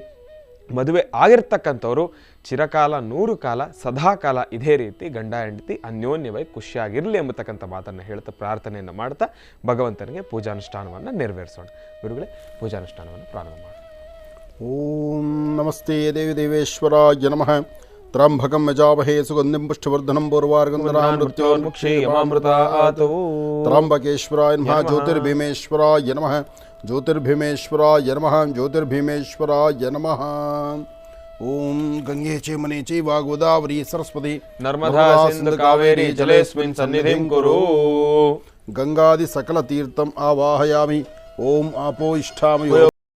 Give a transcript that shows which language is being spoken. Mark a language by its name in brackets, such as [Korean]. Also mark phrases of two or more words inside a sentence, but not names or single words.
[Kannada] ಮದುವೆ ಆಗಿರ್ತಕ್ಕಂಥವ್ರು ಚಿರಕಾಲ 100 ಕಾಲ ಸದಾಕಾಲ ಇದೇ ರೀತಿ ಗಂಡ ಹೆಂಡತಿ ಅನ್ಯೋನ್ಯವಾಗಿ ಖುಷಿಯಾಗಿರಲಿ ಎಂಬತಕ್ಕಂಥ ಮಾತನ್ನು ಹೇಳ್ತಾ ಪ್ರಾರ್ಥನೆಯನ್ನು ಮಾಡ್ತಾ ಭಗವಂತನಿಗೆ ಪೂಜಾನುಷ್ಠಾನವನ್ನು ನೆರವೇರಿಸೋಣ. ಗುರುಗಳೇ, ಪೂಜಾನುಷ್ಠಾನವನ್ನು ಪ್ರಾರಂಭ ಮಾಡೋಣ. [Sanskrit] ಓಂ ನಮಸ್ತೆ ದೇವಿ ದೇವೇಶ್ವರಾಯ ನಮಃ. ತ್ರ್ಯಂಬಕಂ ಯಜಾಮಹೇ ಸುಗಂಧಿಂ ಪುಷ್ಟಿವರ್ಧನಂ ಪೂರ್ವಾರ್ಗಂಧರಾಮೃತ್ಯೋರ್ಮುಕ್ಷೇಯಮಾಮೃತಾತ್. ತ್ರ್ಯಂಬಕೇಶ್ವರಾಯ ನಮಃ. ಜ್ಯೋತಿರ್ಭೀಮೇಶ್ವರಾಯ ನಮಃ. ಜ್ಯೋತಿರ್ಭೀಮೇಶ್ವರಾಯ ನಮಃ. ಜ್ಯೋತಿರ್ಭೀಮೇಶ್ವರಾಯ ನಮಃ. ಓಂ ಗಂಗೆ ಚೇಮನೆ ಚೈವ ಗೋದಾವರಿ ಸರಸ್ವತಿ ನರ್ಮದಾ ಸಿಂಧು ಕಾವೇರಿ ಜಲೇಸ್ಮಿನ್ ಸನ್ನಿಧಿಂ ಕುರು. ಗಂಗಾದಿ ಸಕಲ ತೀರ್ಥಂ ಆವಾಹಯಾಮಿ. ಓಂ ಆಪೋ ಇಷ್ಟಾಮಿ.